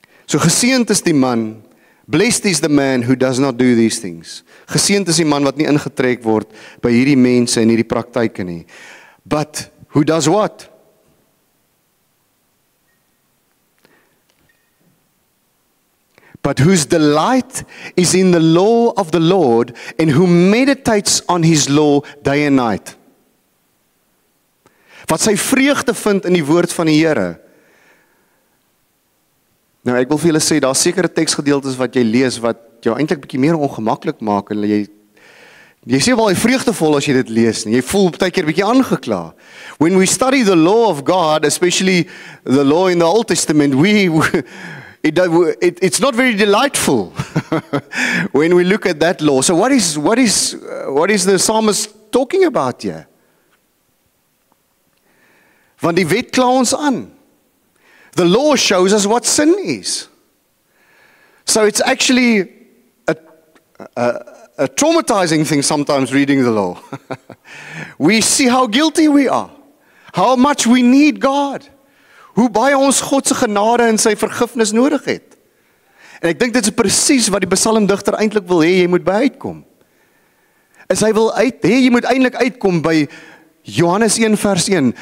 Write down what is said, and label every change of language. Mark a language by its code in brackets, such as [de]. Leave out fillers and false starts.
[af] So geseënd is die man, [en] blessed is the man who does not do these things. [af] Geseënd is die man wat nie ingetrek word by hierdie mense en hierdie praktyke nie. [en] But who does what? But whose delight is in the law of the Lord, and who meditates on his law day and night. [af] Wat sy vreugde vind in die woord van die Here. Nou ek wil vir julle sê, daar sekere teksgedeeltes wat jy lees wat jou eintlik bietjie meer ongemaklik maak en jy sê wel jy vreugdevol as jy dit lees nie. Jy voel baie keer bietjie aangekla. [en] When we study the law of God, especially the law in the Old Testament, it's not very delightful when we look at that law. So what is the psalmist talking about here? [af] Want die wet kla ons aan. [en] The law shows us what sin is. So it's actually a traumatizing thing sometimes reading the law. We see how guilty we are, how much we need God. [af] Hoe baie ons God se genade en sy vergifnis nodig het. En ek dink dit is presies wat die psalmdigter eintlik wil hê jy moet by uitkom. Hy wil jy moet eintlik uitkom by Johannes 1 vers 1.